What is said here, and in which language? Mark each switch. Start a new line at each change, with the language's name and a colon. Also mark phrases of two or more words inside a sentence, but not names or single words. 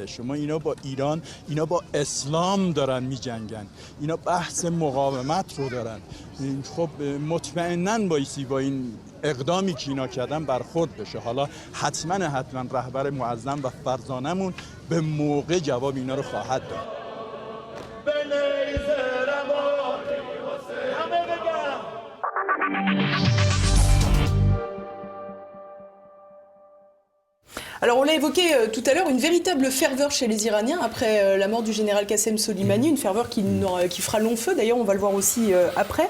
Persian: شما اینا با ایران، اینا با اسلام دارن میجنگن، اینا بحث مقاومت رو دارن. خب مطمئناً بایستی با این اقدامی که اینا کردن برخورد بشه. حالا حتما رهبر معظم و فرزانمون به موقع جواب اینا رو خواهد داد.
French: Alors on l'a évoqué tout à l'heure, une véritable ferveur chez les Iraniens après la mort du général Qassem Soleimani, une ferveur qui fera long feu, d'ailleurs on va le voir aussi après.